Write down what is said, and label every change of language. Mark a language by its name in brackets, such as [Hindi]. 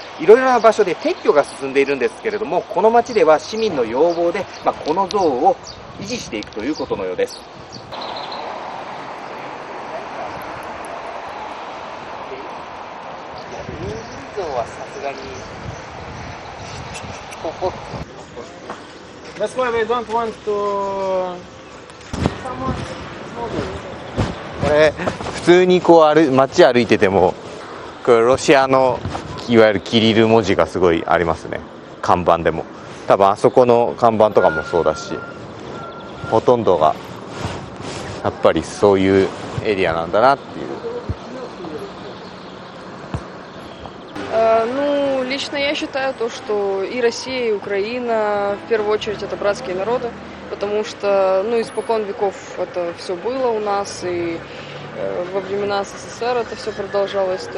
[Japanese] いろいろな場所で撤去が進んでいるんですけれども、この町では市民の要望で、この像を維持していくということのようです。レーニン像はさすがに [English] That's why we don't want to. [Japanese] これ普通にこう街歩いててもこれロシアのいわゆるキリル文字がすごいありますね。看板でも多分あそこの看板とかもそうだし、ほとんどがやっぱりそういうエリアなんだなっていう。 [Russian] Ну, лично я считаю то, что и Россия, и Украина в первую очередь это братские народы, потому что, ну, испокон веков это все было у нас, и во времена СССР это все продолжалось.